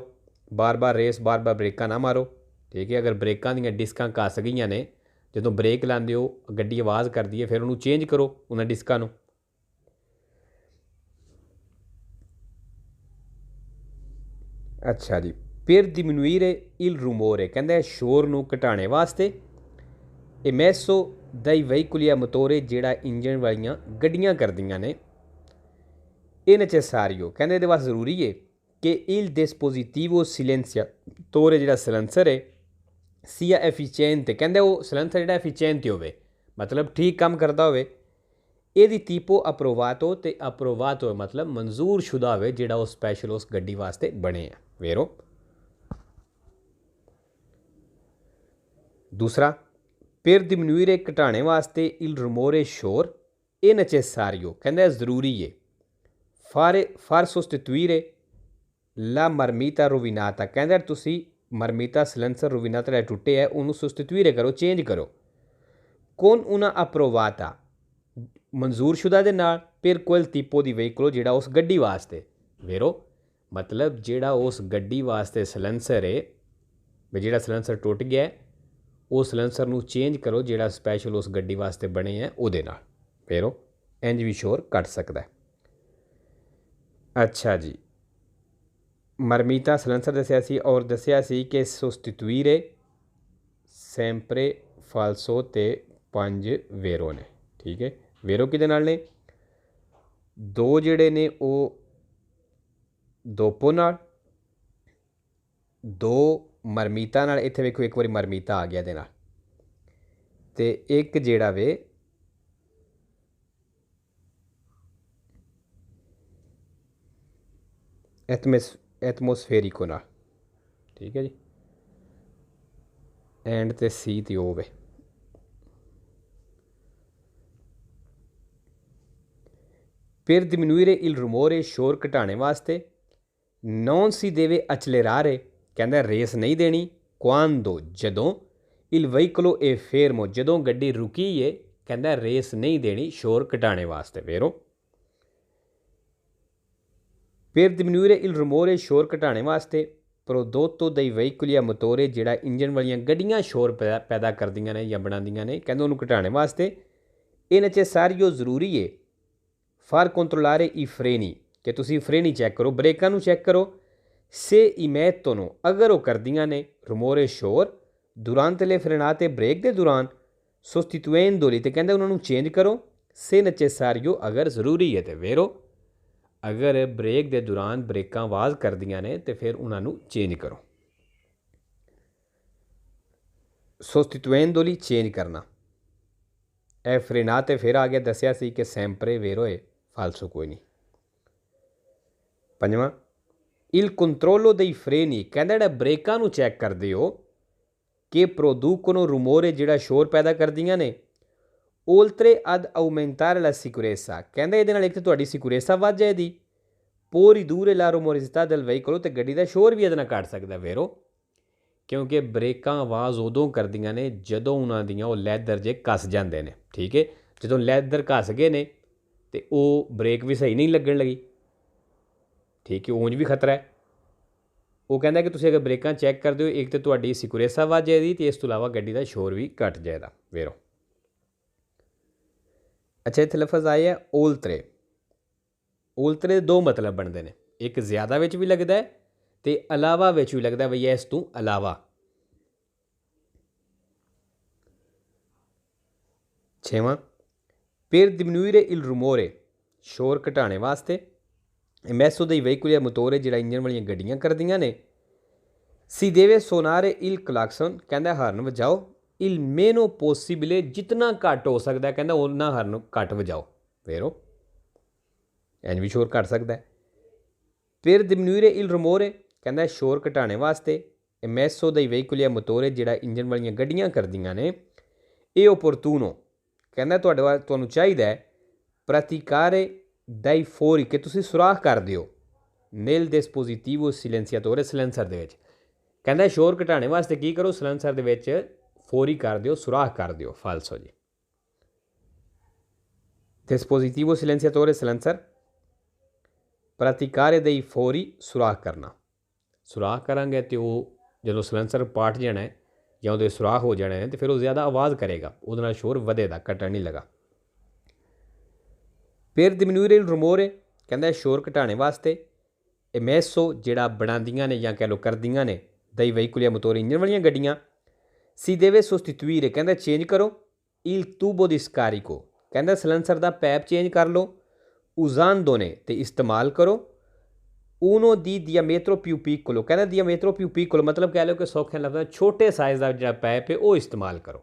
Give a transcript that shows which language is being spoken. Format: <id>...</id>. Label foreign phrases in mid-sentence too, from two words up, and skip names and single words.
<pa>ਬਾਰ-ਬਾਰ ਰੇਸ, ਬਾਰ-ਬਾਰ ਬ੍ਰੇਕਾਂ ਨਾ ਮਾਰੋ। ਠੀਕ ਹੈ, ਅਗਰ ਬ੍ਰੇਕਾਂ ਦੀਆਂ ਡਿਸਕਾਂ ਘਸ ਗਈਆਂ ਨੇ, ਜਦੋਂ ਬ੍ਰੇਕ ਲਾਉਂਦੇ ਹੋ ਗੱਡੀ ਆਵਾਜ਼ ਕਰਦੀ ਹੈ, ਫਿਰ ਉਹਨੂੰ ਚੇਂਜ ਕਰੋ ਉਹਨਾਂ ਡਿਸਕਾਂ ਨੂੰ। ਅੱਛਾ ਜੀ,</pa> <it>per diminuire il rumore</it> <pa>ਕਹਿੰਦਾ ਸ਼ੋਰ ਨੂੰ ਘਟਾਉਣੇ ਵਾਸਤੇ</pa> <it>emesso dai veicoli a motore</it> <pa>ਜਿਹੜਾ ਇੰਜਣ ਵਾਲੀਆਂ ਗੱਡੀਆਂ ਕਰਦੀਆਂ ਨੇ, ਇਹ necessario ਕਹਿੰਦੇ ਇਹਦੇ ਵਾਸਤੇ ਜ਼ਰੂਰੀ ਹੈ ਕਿ</pa> <it>il dispositivo silenziatore</it> <pa>ਜਿਹੜਾ ਸਿਲੈਂਸਰ ਹੈ</pa> <it>sia efficiente,</it> <pa>ਕਹਿੰਦੇ ਉਹ ਸਿਲੈਂਸਰ ਜਿਹੜਾ ਐਫੀਸ਼ੀਐਂਟ ਹੋਵੇ, ਮਤਲਬ ਠੀਕ ਕੰਮ ਕਰਦਾ ਹੋਵੇ। ਇਹਦੀ</pa> <it>tipo approvato</it> <pa>ਤੇ approvato ਮਤਲਬ ਮਨਜ਼ੂਰ ਸ਼ੁਦਾ ਹੋਵੇ, ਜਿਹੜਾ ਉਹ ਸਪੈਸ਼ਲ ਉਸ ਗੱਡੀ ਵਾਸਤੇ ਬਣੇ ਆ। ਵੇਰੋ दूसरा</pa> <it>per diminuire</it> <pa>ਘਟਾਣੇ ਵਾਸਤੇ</pa> <it>il rumore</it> <pa>ਸ਼ੋਰ, ਇਹ necessario ਕਹਿੰਦਾ ਜ਼ਰੂਰੀ ਹੈ।</pa> <it>far sostituire la marmita rovinata</it> <pa>ਕਹਿੰਦਾ ਤੁਸੀਂ ਮਰਮੀਤਾ ਸਿਲੈਂਸਰ ਰੋਵੀਨਾਤਾ ਜਿਹੜਾ ਟੁੱਟੇ ਹੈ ਉਹਨੂੰ sostituire ਕਰੋ, ਚੇਂਜ ਕਰੋ।</pa> <it>con una approvata</it> <pa>ਮਨਜ਼ੂਰ ਸ਼ੁਦਾ ਦੇ ਨਾਲ,</pa> <it>per quel tipo di veicolo</it> <pa>ਜਿਹੜਾ ਉਸ ਗੱਡੀ ਵਾਸਤੇ। ਵੇਰੋ ਮਤਲਬ ਜਿਹੜਾ ਉਸ ਗੱਡੀ ਵਾਸਤੇ ਸਿਲੈਂਸਰ ਹੈ ਵੀ ਜਿਹੜਾ ਸਿਲੈਂਸਰ ਟੁੱਟ ਗਿਆ ਉਹ ਸਿਲੈਂਸਰ ਨੂੰ ਚੇਂਜ ਕਰੋ, ਜਿਹੜਾ ਸਪੈਸ਼ਲ ਉਸ ਗੱਡੀ ਵਾਸਤੇ ਬਣੇ ਹੈ ਉਹਦੇ ਨਾਲ। ਫਿਰ ਉਹ ਇੰਜ ਵੀ ਸ਼ੋਰ ਕੱਟ ਸਕਦਾ ਹੈ। ਅੱਛਾ ਜੀ, ਮਰਮੀਤਾ ਸਿਲੈਂਸਰ ਦੱਸਿਆ ਸੀ ਔਰ ਦੱਸਿਆ ਸੀ ਕਿ</pa> <it>sostituire sempre falso</it> <pa>ਤੇ 5 ਵੇਰੋ ਨੇ। ਠੀਕ ਹੈ, ਵੇਰੋ ਕਿਹਦੇ ਨਾਲ ਨੇ, ਦੋ ਜਿਹੜੇ ਨੇ ਉਹ ਦੋਪੋ ਨਾਲ, ਦੋ ਮਰਮੀਤਾ ਨਾਲ। ਇੱਥੇ ਵੇਖੋ ਇੱਕ ਵਾਰੀ ਮਰਮੀਤਾ ਆ ਗਿਆ ਇਹਦੇ ਨਾਲ, ਅਤੇ ਇੱਕ ਜਿਹੜਾ ਵੇ ਐਟਮੋਸਫੇਰਿਕੋ ਨਾਲ। ਠੀਕ ਹੈ ਜੀ, ਐਂਡ ਤੇ ਸੀ ਤੇ ਉਹ ਵੇ।</pa> <it>per diminuire il rumore</it> <pa>ਸ਼ੋਰ ਘਟਾਉਣੇ ਵਾਸਤੇ</pa> <it>non si deve accelerare</it> <pa>ਕਹਿੰਦਾ ਰੇਸ ਨਹੀਂ ਦੇਣੀ, quando ਜਦੋਂ</pa> <it>il veicolo è fermo</it> <pa>ਜਦੋਂ ਗੱਡੀ ਰੁਕੀ ਹੈ ਕਹਿੰਦਾ ਰੇਸ ਨਹੀਂ ਦੇਣੀ ਸ਼ੋਰ ਘਟਾਉਣੇ ਵਾਸਤੇ। ਵੇਰੋ</pa> <it>per diminuire il rumore</it> <pa>ਸ਼ੋਰ ਘਟਾਉਣੇ ਵਾਸਤੇ</pa> <it>prodotto dai veicoli a motore</it> <pa>ਜਿਹੜਾ ਇੰਜਨ ਵਾਲੀਆਂ ਗੱਡੀਆਂ ਸ਼ੋਰ ਪੈਦਾ ਕਰਦੀਆਂ ਨੇ ਜਾਂ ਬਣਾਉਂਦੀਆਂ ਨੇ, ਕਹਿੰਦੇ ਉਹਨੂੰ ਘਟਾਉਣੇ ਵਾਸਤੇ ਇਹ necessario ਜ਼ਰੂਰੀ ਹੈ</pa> <it>far controllare i freni</it> <pa>ਕਿ ਤੁਸੀਂ ਫਰੇਨੀ ਚੈੱਕ ਕਰੋ, ਬ੍ਰੇਕਾਂ ਨੂੰ ਚੈੱਕ ਕਰੋ।</pa> <it>se emettono</it> <pa>ਅਗਰ ਉਹ ਕਰਦੀਆਂ ਨੇ rumore ਸ਼ੋਰ</pa> <it>durante le frenate</it> <pa>ਬ੍ਰੇਕ ਦੇ ਦੌਰਾਨ, sostituendoli ਤੇ ਕਹਿੰਦੇ ਉਹਨਾਂ ਨੂੰ ਚੇਂਜ ਕਰੋ।</pa> <it>se necessario</it> <pa>ਅਗਰ ਜ਼ਰੂਰੀ ਹੈ। ਤੇ ਵੇਰੋ ਅਗਰ ਬ੍ਰੇਕ ਦੇ ਦੌਰਾਨ ਬ੍ਰੇਕਾਂ ਆਵਾਜ਼ ਕਰਦੀਆਂ ਨੇ ਤੇ ਫਿਰ ਉਹਨਾਂ ਨੂੰ ਚੇਂਜ ਕਰੋ। sostituendoli ਚੇਂਜ ਕਰਨਾ। ਇਹ ਫਰੇਨਾਤੇ ਫਿਰ ਆ ਗਿਆ, ਦੱਸਿਆ ਸੀ ਕਿ</pa> <it>sempre vero</it> <pa>ਹੈ, ਫਾਲਸੋ ਕੋਈ ਨਹੀਂ। ਪੰਜਵਾਂ</pa> <it>il controllo dei freni</it> <pa>ਕਹਿੰਦਾ ਜਿਹੜਾ ਬ੍ਰੇਕਾਂ ਨੂੰ ਚੈੱਕ ਕਰਦੇ ਹੋ ਕਿ</pa> <it>producono rumore</it> <pa>ਜਿਹੜਾ ਸ਼ੋਰ ਪੈਦਾ ਕਰਦੀਆਂ ਨੇ,</pa> <it>oltre ad aumentare la sicurezza</it> <pa>ਕਹਿੰਦਾ ਇਹਦੇ ਨਾਲ ਇੱਕ ਤਾਂ ਤੁਹਾਡੀ ਸਿਕਿਉਰੇਸਾ ਵੱਧ ਜਾਏਗੀ,</pa> <it>poi ridurre la rumorosità del veicolo</it> <pa>ਤੇ ਗੱਡੀ ਦਾ ਸ਼ੋਰ ਵੀ ਇਹਦੇ ਨਾਲ ਘੱਟ ਸਕਦਾ। ਵੇਰੋ ਕਿਉਂਕਿ ਬ੍ਰੇਕਾਂ ਆਵਾਜ਼ ਉਦੋਂ ਕਰਦੀਆਂ ਨੇ ਜਦੋਂ ਉਹਨਾਂ ਦੀਆਂ ਉਹ ਲੈਦਰ ਜੇ ਕੱਸ ਜਾਂਦੇ ਨੇ। ਠੀਕ ਹੈ, ਜਦੋਂ ਲੈਦਰ ਘਸ ਗਏ ਨੇ ਅਤੇ ਉਹ ਬ੍ਰੇਕ ਵੀ ਸਹੀ ਨਹੀਂ ਲੱਗਣ ਲੱਗੀ। ਠੀਕ ਹੈ, ਉਂਝ ਵੀ ਖਤਰਾ ਹੈ। ਉਹ ਕਹਿੰਦਾ ਕਿ ਤੁਸੀਂ ਅਗਰ ਬ੍ਰੇਕਾਂ ਚੈੱਕ ਕਰਦੇ ਹੋ, ਇੱਕ ਤਾਂ ਤੁਹਾਡੀ ਸਿਕਿਉਰੇਸਾ ਵੱਧ ਜਾਏਗੀ ਅਤੇ ਇਸ ਤੋਂ ਇਲਾਵਾ ਗੱਡੀ ਦਾ ਸ਼ੋਰ ਵੀ ਘੱਟ ਜਾਏਗਾ। ਵੇਰੋ ਅੱਛਾ, ਇੱਥੇ ਲਫ਼ਜ਼ ਆਏ ਆ oltre। oltre ਦੇ ਦੋ ਮਤਲਬ ਬਣਦੇ ਨੇ, ਇੱਕ ਜ਼ਿਆਦਾ ਵਿੱਚ ਵੀ ਲੱਗਦਾ ਹੈ ਅਤੇ ਇਲਾਵਾ ਵਿੱਚ ਵੀ ਲੱਗਦਾ ਬਈ ਇਸ ਤੋਂ ਇਲਾਵਾ। ਛੇਵਾਂ</pa> <it>per diminuire il rumore</it> <pa>ਸ਼ੋਰ ਘਟਾਉਣੇ ਵਾਸਤੇ</pa> <it>emesso dei veicoli a motore</it> <pa>ਜਿਹੜਾ ਇੰਜਨ ਵਾਲੀਆਂ ਗੱਡੀਆਂ ਕਰਦੀਆਂ ਨੇ,</pa> <it>si deve suonare il clacson</it> <pa>ਕਹਿੰਦਾ ਹਾਰਨ ਵਜਾਓ,</pa> <it>il meno possibile</it> <pa>ਜਿਤਨਾ ਘੱਟ ਹੋ ਸਕਦਾ ਕਹਿੰਦਾ ਉਹਨਾਂ ਹਾਰਨ ਘੱਟ ਵਜਾਓ। ਵੇਰੋ ਇੰਝ ਵੀ ਸ਼ੋਰ ਘੱਟ ਸਕਦਾ ਹੈ।</pa> <it>per diminuire il rumore</it> <pa>ਕਹਿੰਦਾ ਸ਼ੋਰ ਘਟਾਉਣੇ ਵਾਸਤੇ</pa> <it>emesso dei veicoli a motore</it> <pa>ਜਿਹੜਾ ਇੰਜਨ ਵਾਲੀਆਂ ਗੱਡੀਆਂ ਕਰਦੀਆਂ ਨੇ, ਇਹ opportuno ਕਹਿਣਾ ਤੁਹਾਨੂੰ ਚਾਹੀਦਾ</pa> <it>praticare dai fori</it> <pa>ਕਿ ਤੁਸੀਂ ਸੁਰਾਖ ਕਰ ਦਿਓ</pa> <it>nel dispositivo silenziatore</it> <pa>silencer ਦੇ ਵਿੱਚ। ਕਹਿਣਾ ਸ਼ੋਰ ਘਟਾਉਣੇ ਵਾਸਤੇ ਕੀ ਕਰੋ, ਸਿਲੈਂਸਰ ਦੇ ਵਿੱਚ ਫੋਰੀ ਕਰ ਦਿਓ, ਸੁਰਾਖ ਕਰ ਦਿਓ। ਫਾਲਸੋ ਜੀ।</pa> <it>dispositivo silenziatore</it> <pa>silencer</pa> <it>praticare dei fori</it> <pa>ਸੁਰਾਖ ਕਰਨਾ। ਸੁਰਾਖ ਕਰਾਂਗੇ ਤਾਂ ਜੋ ਸਿਲੈਂਸਰ ਪਾਟ ਜਾਣਾ ਹੈ ਜਾਂ ਉਹਦੇ ਸੁਰਾਖ ਹੋ ਜਾਣਾ ਹੈ</pa> <hi>तो फिर वो ज़्यादा आवाज़ करेगा,</hi> <pa>ਉਹਦੇ ਨਾਲ शोर ਵਧੇਗਾ, ਘਟਣ ਨਹੀਂ ਲੱਗਾ। फिर</pa> <it>diminuire il rumore</it> <pa>ਕਹਿੰਦਾ ਸ਼ੋਰ ਘਟਾਉਣੇ ਵਾਸਤੇ emesso ਜਿਹੜਾ ਬਣਾਉਂਦੀਆਂ ਨੇ ਜਾਂ ਕਹਿ ਲੋ ਕਰਦੀਆਂ ਨੇ</pa> <it>dai veicoli a motore</it> <pa>ਇੰਜਣ ਵਾਲੀ ਗੱਡੀਆਂ</pa> <it>si deve sostituire</it> <pa>ਕਹਿੰਦਾ ਚੇਂਜ ਕਰੋ</pa> <it>il tubo di scarico</it> <pa>ਕਹਿੰਦਾ ਸਿਲੈਂਸਰ ਕਾ ਪੈਪ ਚੇਂਜ ਕਰ ਲੋ usando ਨੇ ਤਾਂ ਇਸਤੇਮਾਲ ਕਰੋ</pa> <it>uno di diametro più piccolo</it> <pa>ਕਹਿਣਾ</pa> <it>diametro più piccolo</it> <pa>ਮਤਲਬ ਕਹਿ ਲੋ ਕਿ ਸੌਖੇ ਲਫ਼ਜ਼ ਛੋਟੇ ਸਾਈਜ਼ ਕਾ ਜੋ ਪੈਪ ਹੈ ਵੋ ਇਸਤੇਮਾਲ ਕਰੋ।</pa>